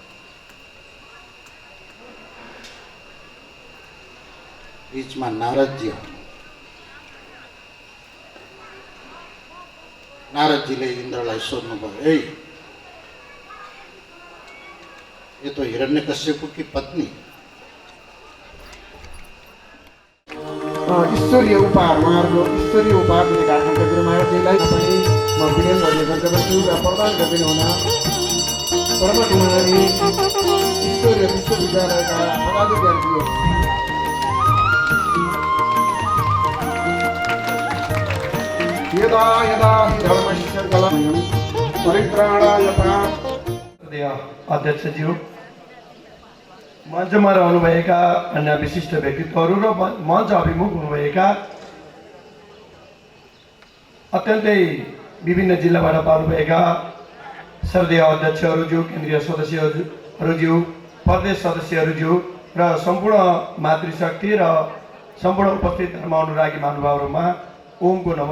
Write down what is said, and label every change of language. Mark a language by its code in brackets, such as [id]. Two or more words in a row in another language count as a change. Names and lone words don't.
[ne] बीचमा नारदजी आउनु। नारदजीले इन्द्रलाई सोध्नुभयो, [hi] ए ये तो हिरण्यकश्यपु की पत्नी। [ne] ईश्वरीय उपहार, उहाँहरूको ईश्वरीय उपहार दिने कार्यक्रमका गुरुमायाजीलाई पनि म विनय गर्ने गर्दछु र प्रदान गरिदिनु हुन ब्रह्मकुमारी ईश्वरीय विश्वविद्यालयका पदाधिकारीहरू [sa] यदा यदा हि धर्मस्य ग्लानिं परित्राणाय [ne] अध्यक्षज्यू, मञ्चमा रहनुभएका अन्य विशिष्ट व्यक्तित्वहरू र मञ्च अभिमुख हुनुभएका अत्यन्तै विभिन्न जिल्लाबाट पाउनुभएका श्रद्धेय अध्यक्षहरूज्यू, केन्द्रीय सदस्यहरूज्यू, प्रदेश सदस्यहरूज्यू र सम्पूर्ण मातृशक्ति र सम्पूर्ण उपस्थित धर्म अनुरागी महानुभावहरूमा ओमको नमन।